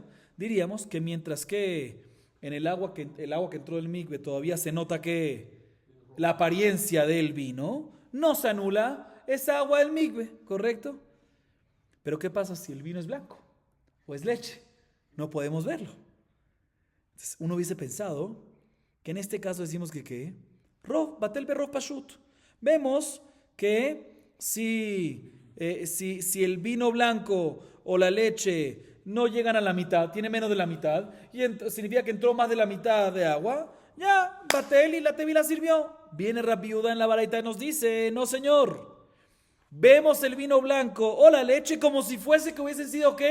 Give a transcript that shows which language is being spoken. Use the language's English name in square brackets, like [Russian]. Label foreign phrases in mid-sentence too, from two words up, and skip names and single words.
[Spanish] Diríamos que mientras que en el agua que entró del migbe todavía se nota que la apariencia del vino, no se anula esa agua del migbe, ¿correcto? Pero ¿qué pasa si el vino es blanco o es leche? No podemos verlo. Entonces, uno hubiese pensado que en este caso decimos que ¿qué? [Hebrew] בטל ברוב פשוט. [Spanish] Vemos que si el vino blanco o la leche no llegan a la mitad, tiene menos de la mitad, y significa que entró más de la mitad de agua, ya, batel y la tevila sirvió. Viene Rabbi Yudá en la Baraitá y nos dice, no señor, vemos el vino blanco o la leche como si fuese que hubiese sido ¿qué?